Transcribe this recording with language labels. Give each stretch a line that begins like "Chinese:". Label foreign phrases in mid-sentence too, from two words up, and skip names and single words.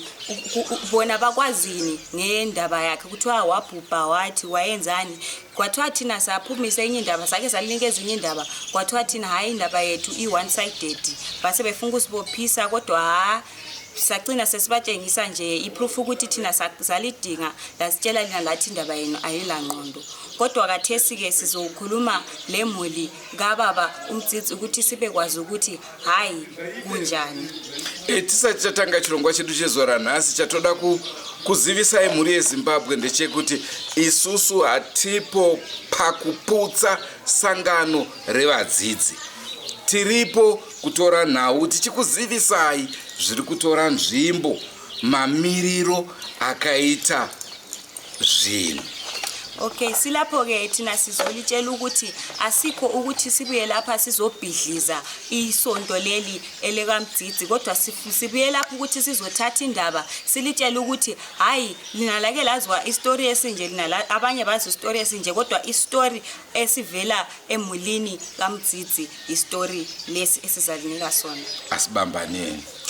North Ndebele: bona bakwazini ngendaba yakhe kuthiwa wabhubha wathi wayenzani kwathiwa thina saphumise enye indaba sake salinikeza enye indaba kwathiwa thina hayi indaba yethu i-
English: one sided
North Ndebele: base befunga usibophisa kodwa sacina sesibatshengisa nje iproof ukuthi thina salidinga lasitshela lina lathi indaba yenu ayilangqondo kodwa kathesi ke sizokhuluma lemuli kababa uMdzidzi ukuthi sibe kwazi ukuthi hayi kunjani.
Shona: Tisati chatanga chirongwa chedu chezora nhasi chatoda kuzivisa imhuri yeZimbabwe ndechekuti isusu hatipo pakuputsa sangano revadzidzi. Tiripo kutora nhau tichikuzivisai zviri kutora nzvimbo mamiriro akaita zvinhu.
North Ndebele: Okay, silapho ke thina sizolitshela ukuthi asikho ukuthi sibuye lapha sizobhidliza isonto leli elekaMdzidzi kodwa sibuye lapha ukuthi sizothatha indaba silitshela ukuthi hayi lina lake lazwa istory esinje lina abanye bazi istory esinje kodwa istory esivela emulini kaMdzidzi istory lesi esizalinika sona. Asibambaneni.